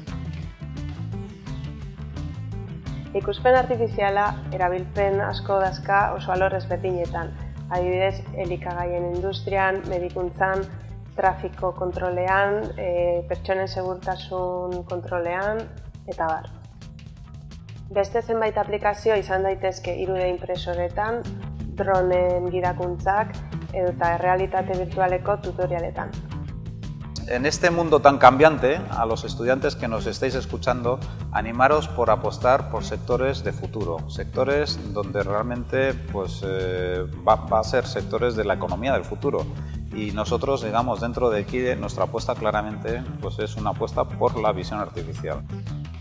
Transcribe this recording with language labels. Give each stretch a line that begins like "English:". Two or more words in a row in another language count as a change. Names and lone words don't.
Basque: Ikuspen artifiziala erabilpen asko dazka oso alor ezberdinetan, adibidez, elikagaien industrian, medikuntzan, trafiko kontrolean, pertsonen segurtasun kontrolean eta bar. Beste zenbait aplikazio izan daitezke 3D impresoretan, dronen gidakuntzak edota errealitate virtualeko tutorialetan.
Spanish: En este mundo tan cambiante, a los estudiantes que nos estáis escuchando, animaros por apostar por sectores de futuro, sectores donde realmente pues, va a ser sectores de la economía del futuro. Y nosotros, digamos, dentro de aquí, nuestra apuesta claramente pues, es una apuesta por la visión artificial.